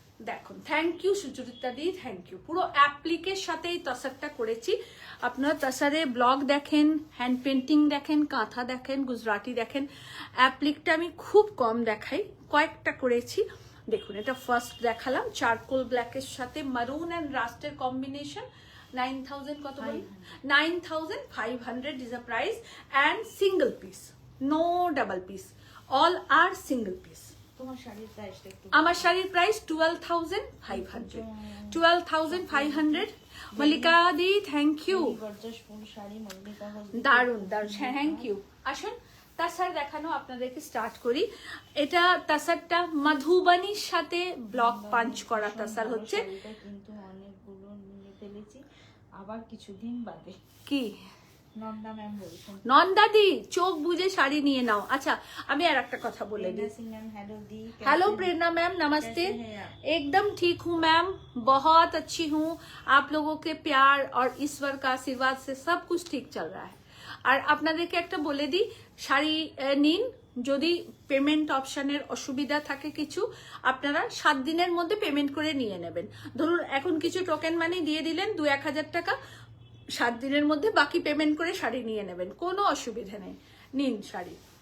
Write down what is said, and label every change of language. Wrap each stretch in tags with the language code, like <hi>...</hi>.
<bn>দেখুন thank you Sucharita the, thank you. পুরো অ্যাপ্লিকের সাথেই তসারটা করেছি। আপনারা তসারে ব্লক দেখেন, হ্যান্ড পেন্টিং দেখেন, কাঁথা দেখেন, গুজরাটি দেখেন। অ্যাপ্লিকটা আমি খুব কম দেখাই, কয়েকটা করেছি। দেখুন এটা ফার্স্ট দেখালাম, চারকোল ব্ল্যাকের সাথে মারুন অ্যান্ড রাস্টের কম্বিনেশন। 9,000 কত বলি?</bn> <en>9,500 is a price and single piece, no double piece, all are single piece.</en> <bn>তোমার শাড়ির প্রাইসটা একটু। আমার শাড়ির price 12,500, 12,500। Mallika the thank you, gorgeous ফুল শাড়ি মল্লিকা। দারুন দারুন, থ্যাংক ইউ। আসুন তাসার দেখানো আপনাদেরকে স্টার্ট করি। এটা তাসারটা মধুবনীর সাথে ব্লক পাঞ্চ করা তাসার হচ্ছে। শাড়িটা কিন্তু অনেকগুলো নিয়ে ফেলেছি, আবার কিছুদিন বাদে। কি নন্দা ম্যাম বলছেন। নন্দাদি চোখ বুঝে শাড়ি নিয়ে নাও। আচ্ছা আমি আর একটা কথা বলে দিই।</bn> <hi>हेलो दी, हेलो प्रेरणा मैम, नमस्ते। कैसे हैं आप? एकदम ठीक हूँ मैम, बहुत अच्छी हूँ। आप लोगों के प्यार और ईश्वर का आशीर्वाद से सब कुछ ठीक चल रहा है।</hi> <bn>আর আপনাদেরকে একটা বলে দিই, শাড়ি নিন, যদি পেমেন্ট অপশনের অসুবিধা থাকে কিছু, আপনারা 7 দিনের মধ্যে পেমেন্ট করে নিয়ে নেবেন। ধরুন এখন কিছু টোকেন মানি দিয়ে দিলেন 2-1000 টাকা, 7 দিনের মধ্যে বাকি পেমেন্ট করে শাড়ি নিয়ে নেবেন, কোনো অসুবিধা নেই। নিন শাড়ি।</bn>